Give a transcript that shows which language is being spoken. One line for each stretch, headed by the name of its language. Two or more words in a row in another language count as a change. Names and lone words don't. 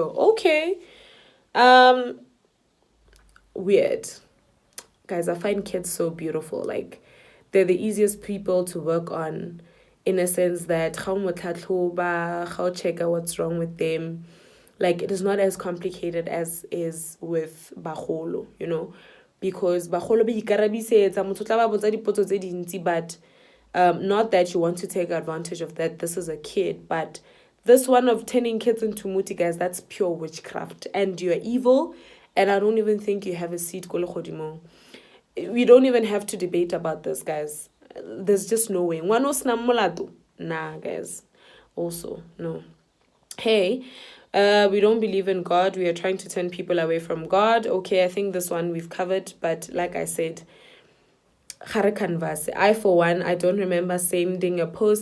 English: Okay. Weird. Guys, I find kids so beautiful. Like, they're the easiest people to work on, in a sense that how check out what's wrong with them. Like, it is not as complicated as is with bagolo, because
Tswana: bagolo ba ikarabisetsa motho tla ba botsa dipotso tse dintsi,
English: but not that you want to take advantage of that. This is a kid, but this one of turning kids into muti, guys, that's pure witchcraft, and you're evil, and I don't even think you have a seat
Tswana: ko legodimong.
English: We don't even have to debate about this, guys. There's just no way. Nah, guys. Also, no. Hey, we don't believe in God. We are trying to turn people away from God. Okay, I think this one we've covered. But like I said, I, for one, I don't remember sending a post.